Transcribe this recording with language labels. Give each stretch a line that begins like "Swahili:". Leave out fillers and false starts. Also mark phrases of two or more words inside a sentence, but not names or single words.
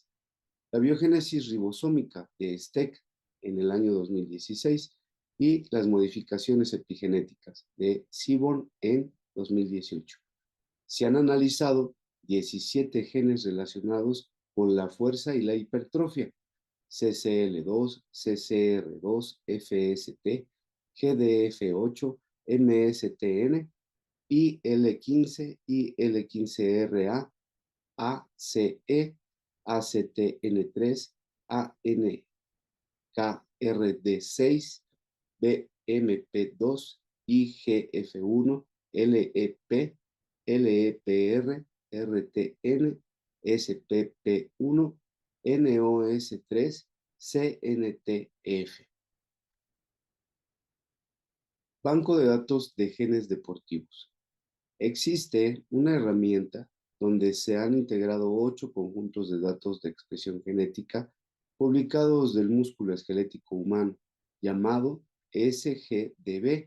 Spanish: La biogénesis ribosómica de STEC en el año 2016 y las modificaciones epigenéticas de Seaborn en 2018. Se han analizado 17 genes relacionados con la fuerza y la hipertrofia, CCL2, CCR2, FST, GDF8, MSTN, IL-15, IL-15RA, ACE, ACTN3, ANKRD6, BMP2, IGF1, LEP, LEPR, RTN, SPP1, NOS3, CNTF. Banco de datos de genes deportivos. Existe una herramienta donde se han integrado 8 conjuntos de datos de expresión genética publicados del músculo esquelético humano, llamado SGDB.